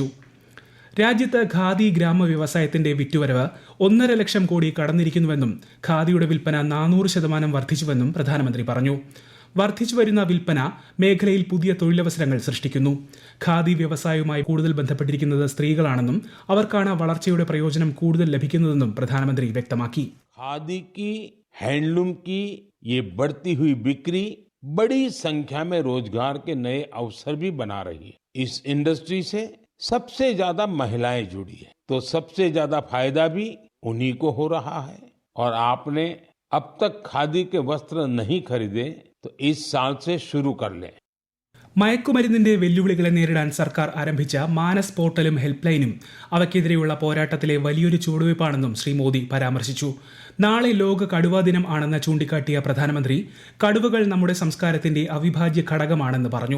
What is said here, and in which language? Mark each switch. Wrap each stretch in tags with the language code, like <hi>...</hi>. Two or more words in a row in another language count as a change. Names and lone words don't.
<ml>രാജ്യത്ത് ഖാദി ഗ്രാമ വ്യവസായത്തിന്റെ വിറ്റുവരവ് 1.5 ലക്ഷം കോടി കടന്നിരിക്കുന്നുവെന്നും ഖാദിയുടെ വിൽപ്പന 400% വർദ്ധിച്ചുവെന്നും പ്രധാനമന്ത്രി പറഞ്ഞു. വർദ്ധിച്ചുവരുന്ന വിൽപ്പന മേഖലയിൽ പുതിയ തൊഴിലവസരങ്ങൾ സൃഷ്ടിക്കുന്നു. ഖാദി വ്യവസായവുമായി കൂടുതൽ ബന്ധപ്പെട്ടിരിക്കുന്നത് സ്ത്രീകളാണെന്നും അവർക്കാണ് വളർച്ചയുടെ പ്രയോജനം കൂടുതൽ ലഭിക്കുന്നതെന്നും പ്രധാനമന്ത്രി വ്യക്തമാക്കി.</ml> <hi>खादी की, हैंडलूम की ये बढ़ती हुई बिक्री बड़ी संख्या में रोजगार के नए अवसर भी बना रही है. इस इंडस्ट्री से सबसे ज्यादा महिलाएं जुड़ी है, तो सबसे ज्यादा फायदा भी उन्हीं को हो रहा है. और आपने अब तक खादी के वस्त्र नहीं खरीदे तो इस साल से शुरू कर लें.</hi> <ml>മയക്കുമരുന്നിന്റെ വെല്ലുവിളികളെ നേരിടാൻ സർക്കാർ ആരംഭിച്ച മാനസ് പോർട്ടലും ഹെൽപ്പ് ലൈനും അവയ്ക്കെതിരെയുള്ള പോരാട്ടത്തിലെ വലിയൊരു ചുവടുവയ്പ്പാണെന്നും ശ്രീ മോദി പരാമർശിച്ചു. നാളെ ലോക കടുവാ ദിനം ആണെന്ന് ചൂണ്ടിക്കാട്ടിയ പ്രധാനമന്ത്രി കടുവകൾ നമ്മുടെ സംസ്കാരത്തിന്റെ അവിഭാജ്യ ഘടകമാണെന്ന് പറഞ്ഞു.</ml>